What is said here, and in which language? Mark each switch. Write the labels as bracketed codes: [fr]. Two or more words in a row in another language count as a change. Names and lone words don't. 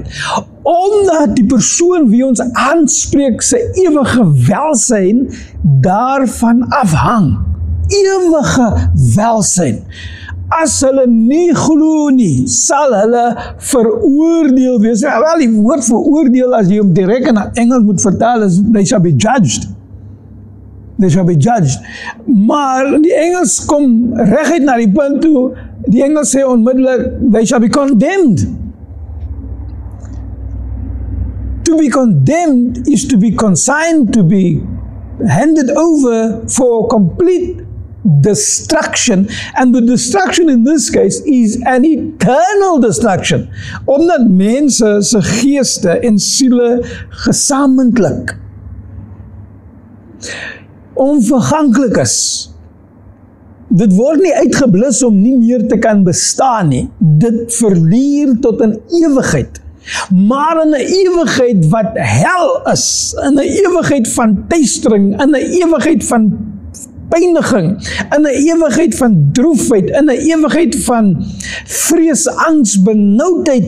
[af] Omdat die persoon wie ons aanspreek sy ewige welsyn daarvan afhang. Ewige welsyn. As hulle nie glo nie, sal hulle veroordeel wees. Wel, die woord veroordeel, as jy hom direk in Engels moet vertaal, is [en] they shall be judged. They shall be judged. [af] Maar die Engels kom reguit na die punt toe, die Engels sê onmiddellik, [en] they shall be condemned. To be condemned is to be consigned, to be handed over for complete destruction, and the destruction in this case is an eternal destruction, [af] omdat mense se geeste en siele gesamentlik onverganklik is. Dit word nie uitgeblus om nie meer te kan bestaan nie. Dit verlier tot 'n ewigheid. Maar in 'n ewigheid wat hel is, in 'n ewigheid van teistering, in 'n ewigheid van pyniging, in 'n ewigheid van droefheid, in 'n ewigheid van vrees, angs, benoudheid.